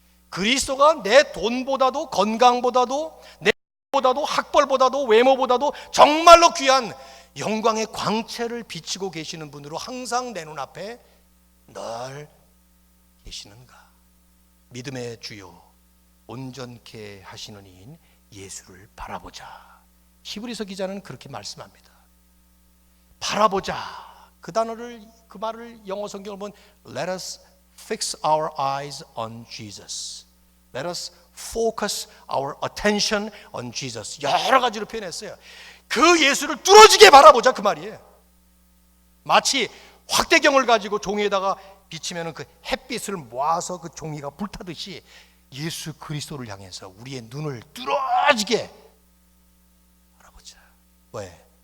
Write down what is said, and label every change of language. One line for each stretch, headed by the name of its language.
Korean: 그리스도가 내 돈보다도 건강보다도 내 보다도 학벌보다도 외모보다도 정말로 귀한 영광의 광채를 비치고 계시는 분으로 항상 내 눈앞에 늘 계시는가? 믿음의 주요 온전케 하시는 이인 예수를 바라보자. 히브리서 기자는 그렇게 말씀합니다. 바라보자. 그 말을 영어 성경을 보면
English: Let us fix our eyes on Jesus. Let us focus our attention on Jesus.
Korean: 여러 가지로 표현했어요. 그 예수를 뚫어지게 바라보자 그 말이에요. 마치 확대경을 가지고 종이에다가 비치면 그 햇빛을 모아서 그 종이가 불타듯이 예수 그리스도를 향해서 우리의 눈을 뚫어지게 바라보자. 왜?